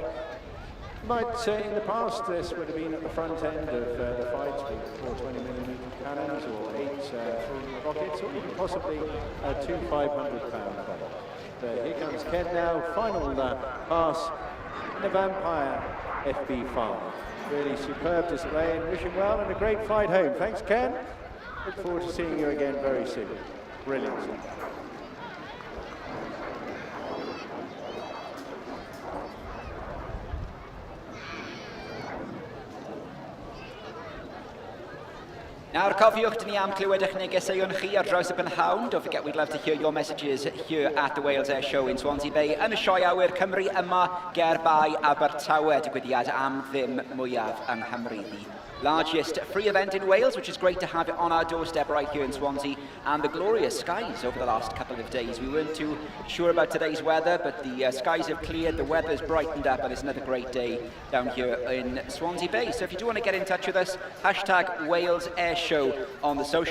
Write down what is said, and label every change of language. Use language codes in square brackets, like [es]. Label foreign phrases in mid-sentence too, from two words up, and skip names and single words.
[en] You might say in the past this would have been at the front end of the fights with 420mm cannons or 8 rockets, or even possibly 2 500-pound rockets. But here comes Ken now, final pass in the Vampire FB5. Really superb display, and wish him well and a great flight home. Thanks, Ken. Look forward to seeing you again very soon. Brilliant. [cy] Nawr cofiwch, dyn ni am clywed eich negeseuon chi ar draws y bynhawn. [en] Don't forget, we'd love to hear your messages here at the Wales Airshow in Swansea Bay. [cy] Yn y sioe awyr Cymru yma ger bai Abertawe, digwyddiad am ddim mwyaf yng Nghymru. [en] The largest free event in Wales, which is great to have it on our doorstep right here in Swansea, and the glorious skies over the last couple of days. We weren't too sure about today's weather, but the skies have cleared, the weather's brightened up, and it's another great day down here in Swansea Bay. So if you do want to get in touch with us, hashtag Wales Airshow on the socials.